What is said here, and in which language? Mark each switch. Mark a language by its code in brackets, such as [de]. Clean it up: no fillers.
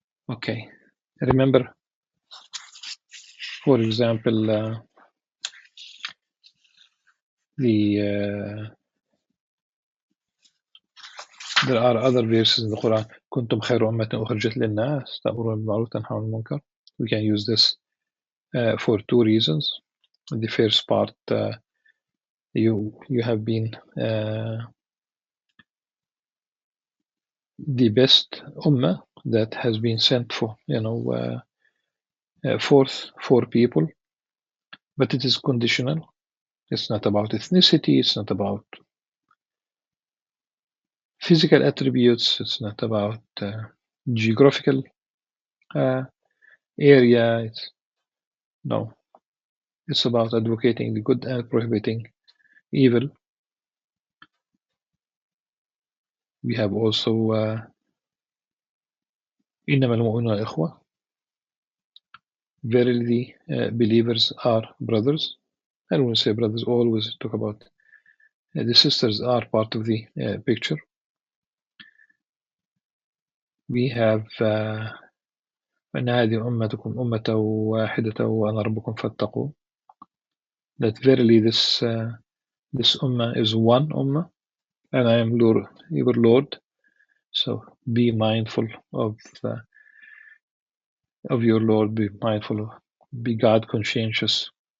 [en] Okay, remember, for example, there are other verses in the Quran. [ar] كنتم خير أمة أخرجت للناس تأمرون بالمعروف وتنهون عن المنكر. [en] We can use this for two reasons. The first part, you have been the best ummah that has been sent for forth for people, but it is conditional. It's not about ethnicity. It's not about physical attributes. It's not about geographical area. No. It's about advocating the good and prohibiting evil. We have also [ar] إنما المؤمنون إخوة. [en] Verily, believers are brothers. And when we say brothers, always talk about the sisters are part of the picture. [ar] We have وَأَنَّ هَذِهِ أُمَّتُكُمْ أُمَّةً وَاحِدَةً وَأَنَا رَبُّكُمْ فَاتَّقُونِ. [en] That verily this ummah is one ummah, and I am your Lord. So be mindful of your Lord. Be mindful be God conscientious.